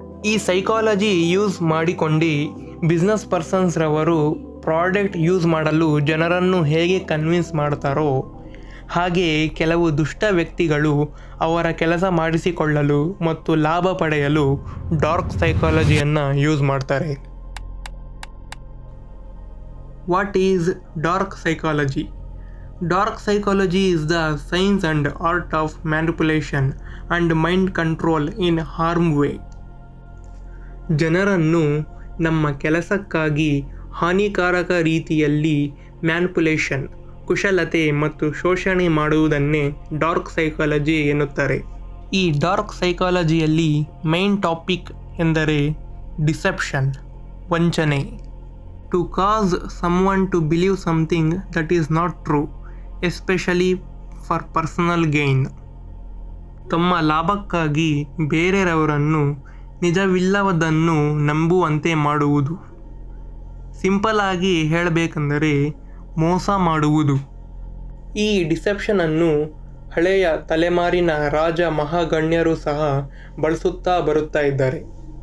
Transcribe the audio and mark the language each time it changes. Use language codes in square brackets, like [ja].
[kn] ಈ psychology use ಮಾಡಿಕೊಂಡು business ಪರ್ಸನ್ಸ್ರವರು product use ಮಾಡಲು ಜನರನ್ನು ಹೇಗೆ ಕನ್ವಿನ್ಸ್ ಮಾಡ್ತಾರೋ, ಹಾಗೆಯೇ ಕೆಲವು ದುಷ್ಟ ವ್ಯಕ್ತಿಗಳು ಅವರ ಕೆಲಸ ಮಾಡಿಸಿಕೊಳ್ಳಲು ಮತ್ತು ಲಾಭ ಪಡೆಯಲು ಡಾರ್ಕ್ ಸೈಕಾಲಜಿಯನ್ನು ಯೂಸ್ ಮಾಡ್ತಾರೆ. [en] What is dark psychology? Dark psychology is the science and art of manipulation and mind control in harm way. [kn] ಜನರನ್ನು ನಮ್ಮ ಕೆಲಸಕ್ಕಾಗಿ ಹಾನಿಕಾರಕ ರೀತಿಯಲ್ಲಿ ಮ್ಯಾನಿಪುಲೇಷನ್, ಕುಶಲತೆ ಮತ್ತು ಶೋಷಣೆ ಮಾಡುವುದನ್ನೇ ಡಾರ್ಕ್ ಸೈಕಾಲಜಿ ಎನ್ನುತ್ತಾರೆ. ಈ ಡಾರ್ಕ್ ಸೈಕಾಲಜಿಯಲ್ಲಿ ಮೈನ್ ಟಾಪಿಕ್ ಎಂದರೆ ಡಿಸೆಪ್ಷನ್, ವಂಚನೆ. [en] To cause someone to believe something that is not true, especially for personal gain. [kn] ತಮ್ಮ ಲಾಭಕ್ಕಾಗಿ ಬೇರೆಯವರನ್ನು ನಿಜವಿಲ್ಲದನ್ನು ನಂಬುವಂತೆ ಮಾಡುವುದು. ಸಿಂಪಲ್ ಆಗಿ ಹೇಳಬೇಕೆಂದರೆ ಮೋಸ ಮಾಡುವುದು. ಈ ಡಿಸೆಪ್ಷನನ್ನು ಹಳೆಯ ತಲೆಮಾರಿನ ರಾಜ ಮಹಾಗಣ್ಯರು ಸಹ ಬಳಸುತ್ತಾ ಬರುತ್ತಾ ಇದ್ದಾರೆ.